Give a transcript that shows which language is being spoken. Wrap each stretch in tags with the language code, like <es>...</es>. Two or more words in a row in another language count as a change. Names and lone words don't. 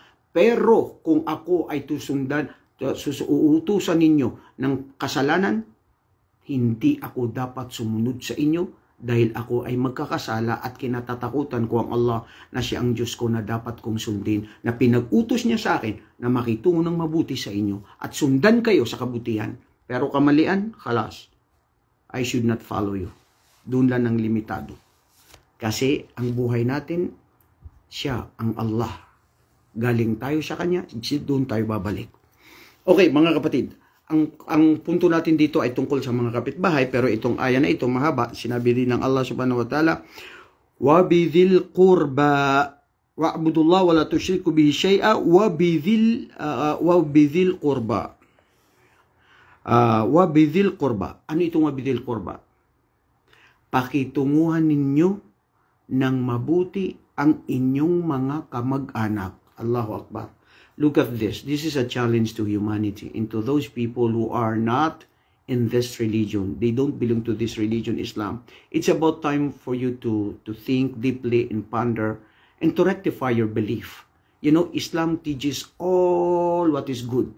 <tl>Pero kung ako ay uutusan ninyo ng kasalanan, hindi ako dapat sumunod sa inyo, dahil ako ay magkakasala at kinatatakutan ko ang Allah na siya ang Diyos ko na dapat kong sundin, na pinag-utos niya sa akin na makitungo ng mabuti sa inyo at sundan kayo sa kabutihan. Pero kamalian,</tl> <en>khalas, I should not follow you.</en> <tl>Doon lang ang limitado. Kasi ang buhay natin, siya ang Allah. Galing tayo sa Kanya, doon tayo babalik. Okay, mga kapatid, ang punto natin dito ay tungkol sa mga kapitbahay, pero itong aya na ito mahaba. Sinabi din ng Allah</tl> <ar>سبحانه وتعالى, وَبِذِلْ قُرْبَى وَاعْبُدُوا اللَّهَ وَلَا تُشْرِكُوا بِهِ شَيْئًا وَبِذِلْ قُرْبَى. وَبِذِلْ قُرْبَى.</ar> <tl>Ano itong</tl> <ar>وَبِذِلْ قُرْبَى?</ar> <tl>Pakitunguhan ninyo ng mabuti ang inyong mga kamag-anak.</tl> <ar>الله أكبر.</ar> <en>Look at this. This is a challenge to humanity and to those people who are not in this religion. They don't belong to this religion, Islam. It's about time for you to think deeply and ponder and to rectify your belief. You know, Islam teaches all what is good.</en>